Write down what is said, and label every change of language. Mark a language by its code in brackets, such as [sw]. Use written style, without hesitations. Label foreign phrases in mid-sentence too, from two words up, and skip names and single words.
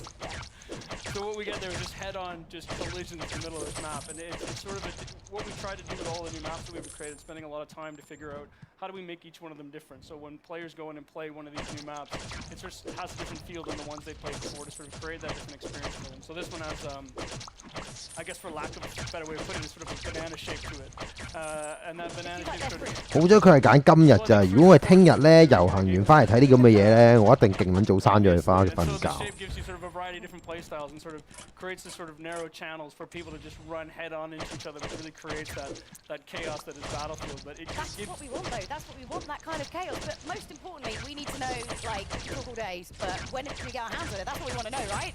[en] So what we get there is just head-on, just collisions in the middle of this map, and it's sort of what we try to do with all the new maps that we've created, spending a lot of time to figure out how do we make each one of them different. So when players go in and play one of these new maps, it sort of has a different feel than the ones they played before to sort of create that different experience for them. So this one has, I guess for lack of a better way of putting it, sort of a banana shape to it. And that banana shape sort of... [yue] 好彩佢係揀今日咋，如果我係聽日咧遊行完翻嚟睇啲咁嘅嘢咧，我一定勁撚早刪咗佢翻去瞓覺。 [en] gives you sort of a variety of different play styles and sort of creates this sort of narrow channels for people to just run head on into each other, which really creates that chaos that is Battlefield. But That's what we want, though. That's what we want, that kind of chaos. But most importantly, we need to know, like, all days. But when can we get our hands on it? That's what we want to know, right?